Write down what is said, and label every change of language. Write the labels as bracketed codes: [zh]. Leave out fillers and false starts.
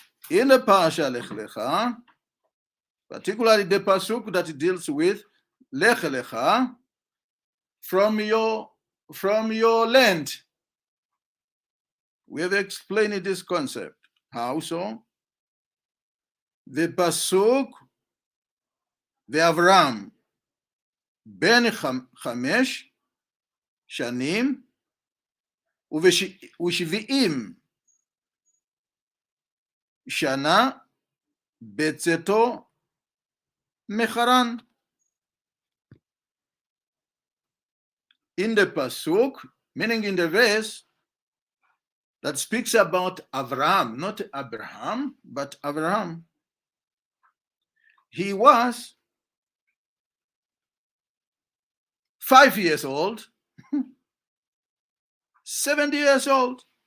[en] In the parasha Lech Lecha, particularly the pasuk that deals with Lech Lecha, from your land. We have explained this concept. How so? [he] The pasuk ואברהם בן 5 שנים ו70 שנה בצאתו מחרן. [en] In the pasuk, meaning in the verse that speaks about Avraham, not Abraham, but Avraham, he was 5 years old, 70 years old.